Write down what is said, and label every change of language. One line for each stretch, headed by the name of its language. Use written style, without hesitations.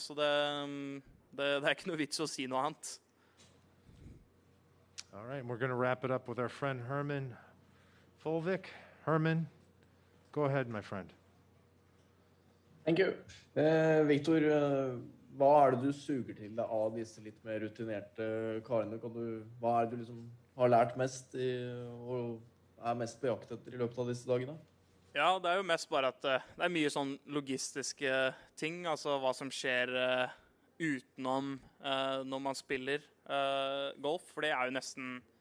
Norwegian: Så det er ikke noe vits å si noe annet.
English: All right, we're going to wrap it up with our friend Herman Folvik. Herman, go ahead, my friend. Thank you.
Norwegian: Viktor, hva er det du suger til deg av disse litt mer rutinerte karene? Hva er det du liksom har lært mest og er mest på jakt etter i løpet av disse dagene? Ja, det er jo mest bare at det er mye sånn logistiske ting, altså hva som skjer utenom når man spiller golf, for det er jo nesten